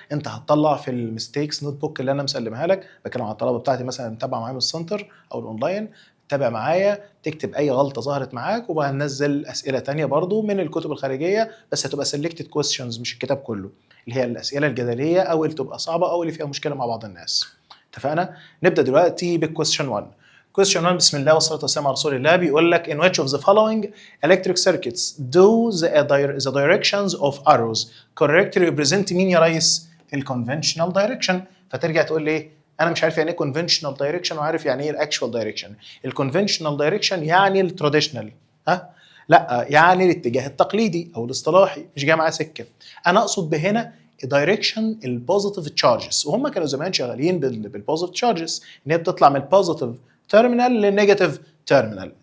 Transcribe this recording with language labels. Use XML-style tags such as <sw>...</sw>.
<ar>أنت هتطلع في الميستيكس نوت بوك اللي أنا مسلمها لك، بتكلم عن الطلبة بتاعتي مثلا متابعة معايا من السنتر أو الأونلاين، تابع معايا تكتب أي غلطة ظهرت معاك، وهننزل أسئلة تانية برضو من الكتب الخارجية، بس هتبقى</ar> <en>selected questions</en> <ar>مش الكتاب كله، اللي هي الأسئلة الجدلية أو اللي تبقى صعبة أو اللي فيها مشكلة مع بعض الناس. اتفقنا؟ نبدا دلوقتي بالكويستشن 1. Question 1 بسم الله والصلاه والسلام على رسول الله. بيقول لك</ar> <en>in which of the following electric circuits do the directions of arrows correctly represent</en> <ar>مين يا ريس؟ الconventional direction. فترجع تقول لي انا مش عارف يعني ايه conventional direction وعارف يعني ايه الاكشوال direction. الconventional direction يعني التراديشنال، لا يعني الاتجاه التقليدي او الاصطلاحي، مش جاي معاه سكه. انا اقصد بهنا دايركشن البوزيتيف تشارجز، وهم كانوا زمان شغالين بالبوزيتيف تشارجز، ان هي بتطلع من البوزيتيف تيرمينال للنيجاتيف تيرمينال.</ar>